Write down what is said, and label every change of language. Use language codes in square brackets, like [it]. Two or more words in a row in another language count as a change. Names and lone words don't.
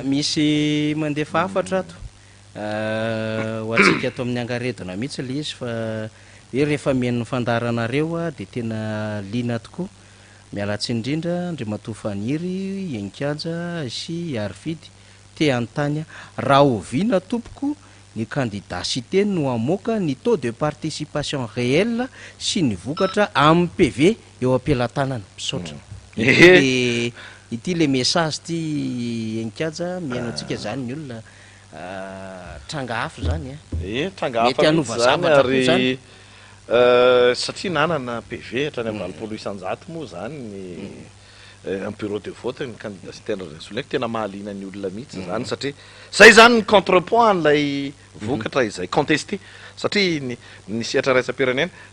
[mg] misy mandefa afatra ato ho atsika ato amin'ny angaredona mihitsy le izy fa hoe rehefa mihain'ny fandaranareo de tena lina tokoa mialatsy indrindra Andriamatofaniry enikanja sy Arfidy te antanya raha oviana tompoko ny candidat-cité no amoaka ny [fr] taux de participation réelle [mg] sy ny vokatra amin'ny PV eo am-pelatanana misaotra. Ity le message ty enkajy miaino antsika zany ny olona tranga afo zany tranga mety anova zavatra koa zany. Satria nanana PV hatrany amin'ny 20 isan-jato moa zany ny [fr] en bureau de vote [mg] ny candidat-cité nasolaiky tena mahaliana ny olona mihitsy zany satria zay zany ny contrepoint an'ilay vokatra izay contesté satria ny siatra raisam-pirenena